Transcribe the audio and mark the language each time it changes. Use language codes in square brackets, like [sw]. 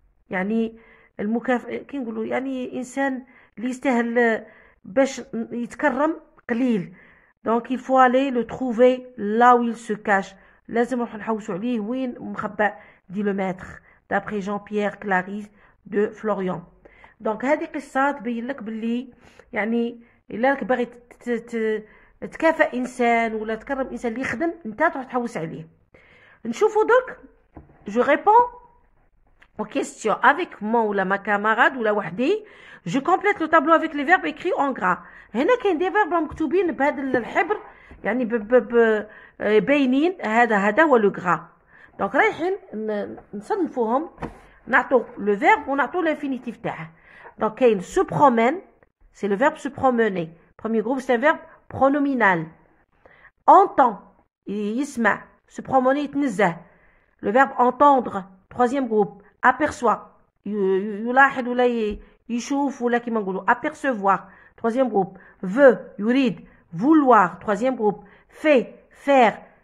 [ar] يعني كي نقولوا يعني إنسان اللي يستاهل باش يتكرم قليل. [fr] Donc il faut aller le trouver là où il se cache. [ar] لازم نروح نحوسوا عليه وين مخبأ [fr] dit le maître d'après Jean-Pierre Clarisse de Florian. [ar] Donc هذه قصة تبين لك باللي يعني إلا راك باغي تكافئ إنسان ولا تكرم إنسان اللي يخدم أنت تروح تحوس عليه. نشوفوا دوك [fr] je réponds aux questions avec moi ou ma camarade ou la [ar] وحدي. [fr] Je complète le tableau avec les verbes écrits en gras. [ar] هنا كاين دي فيرب مكتوبين بهذا الحبر يعني باينين. هذا هو لو غرا. دونك رايحين نصنفوهم نعطوا لو فيرب ونعطوا l'infinitif تاعه. دونك كاين [fr] se promène, c'est le verbe se promener. Premier groupe, c'est un verbe pronominal. Entend, [ar] يسمع. [fr] Se promener, [ar] يتنزه. [fr] Le verbe entendre. Troisième groupe, aperçoit. [ar] يلاحظ ولا يشوف ولا كيما نقولوا apercevoir. [fr] Troisième groupe, veut, [ar] يريد. [fr] Vouloir. Troisième groupe, fait, faire.